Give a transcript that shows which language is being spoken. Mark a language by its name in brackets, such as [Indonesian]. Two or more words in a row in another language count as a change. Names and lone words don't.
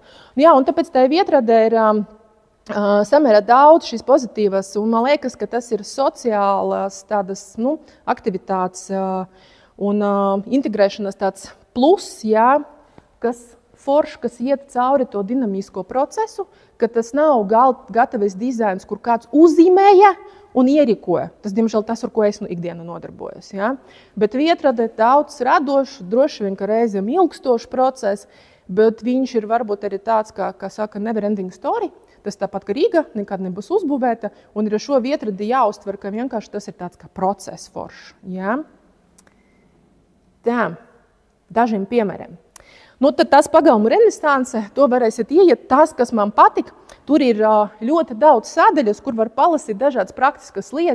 [Latvian] Jā, un tāpēc tā vietradē ir samērā daudz šīs pozitīvas, un man liekas, ka tas ir sociālās tādas, aktivitātes un integrēšanas tāds plus, jā, kas forši, kas iet cauri to dinamisko procesu, ka tas nav gatavs dizains, kur kāds uzzīmēja un ierīkoja. Tas, diemžēl, tas, ar ko es ikdienu nodarbojos. Ja? Bet vietrade daudz radošs, droši vien, ka reizēm ilgstošs process, bet viņš ir varbūt arī tāds, kā saka, [English] never ending story. [Latvian] Tas tāpat, ka Rīga nekad nebūs uzbūvēta, un ar šo vietradi jāuztver, ka vienkārši tas ir tāds kā process foršs. Ja? Tā, dažiem piemēriem. Tad tas pagalmu renesanse, to varēsiet ieiet. Tas, kas man patika, tur ir ļoti daudz sadaļas, kur var palasīt dažādas praktiskas lietas.